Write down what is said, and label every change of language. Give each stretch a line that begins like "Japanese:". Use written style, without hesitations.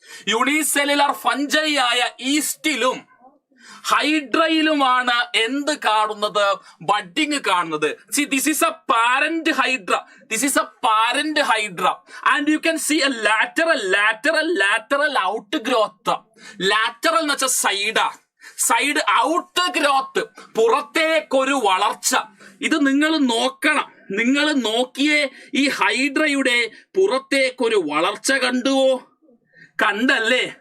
Malayalam: Unicellular ഫംജൈ ആയ ഈസ്റ്റിലും ഹൈഡ്രയിലുമാണ് എന്ത് കാണുന്നത്? ബഡ്ഡിംഗ് കാണുന്നത്.
English: See, this is a parent hydra. And you can see a lateral outgrowth.
Malayalam: Lateral എന്ന് വെച്ചാൽ സൈഡ് ഔട്ട് ഗ്രോത്ത്, പുറത്തേക്കൊരു വളർച്ച. ഇത് നിങ്ങൾ നോക്കണം. നിങ്ങൾ നോക്കിയേ, ഈ ഹൈഡ്രയുടെ പുറത്തേക്കൊരു വളർച്ച കണ്ടുവോ? കണ്ടല്ലേ?